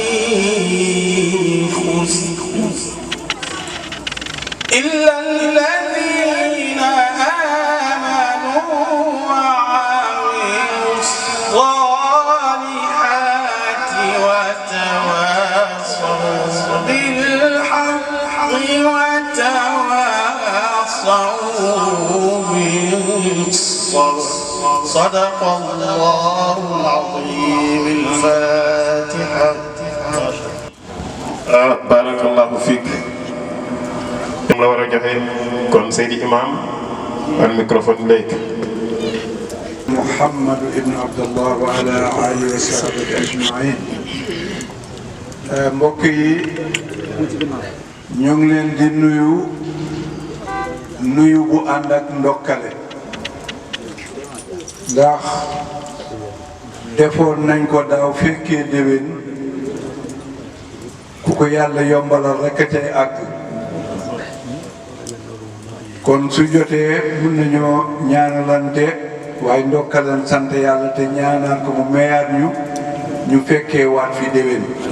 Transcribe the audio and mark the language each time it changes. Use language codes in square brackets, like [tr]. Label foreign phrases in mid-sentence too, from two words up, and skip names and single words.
[ar] خسر إلا الذين آمنوا وعملوا الصالحات وتواصوا بالحق وتواصوا بالصبر صدق الله العظيم الفاتحة. بارك الله فيك [wo] la war a joxe kon Seydi Imam al microphone léegi. [ar] محمد ابن عبد الله وعلى آله وصحبه أجمعين. [wo] mbokk yi ñu ngi leen di nuyu bu ànd ak ndokkale ndax defoon nañ ko daaw fekkee déwén ku ko yàlla yombalal rekk a cay àgg kon su jotee mun nañoo ñaanalante waaye ndokkaleen sant yàlla te ñaanal ko mu meyaat ñu fekkee waat fi déwén.